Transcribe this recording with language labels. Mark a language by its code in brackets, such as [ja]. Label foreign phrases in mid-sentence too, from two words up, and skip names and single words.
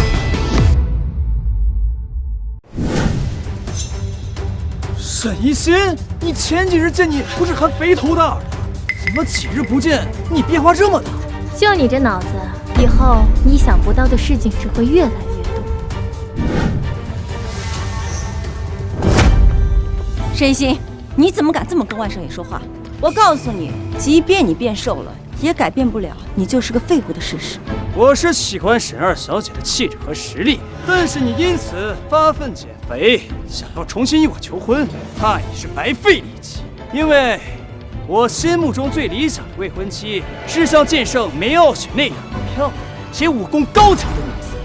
[zh] 沈一心，你前幾日見你不是還肥頭大耳的，怎麼幾日不見你變化這麼大？就你這腦子，以後你想不到的事情只會越來越多。沈一心，你怎麼敢這麼跟萬少爺說話？我告訴你，即便你變瘦了，也改變不了你就是個廢物的事實。我是喜歡沈二小姐的氣質和實力，但是你因此發奮減肥，想要重新與我求婚，那也是白費力氣。因為我心目中最理想的未婚妻是像剑圣梅傲雪那样漂亮且武功高强的女子。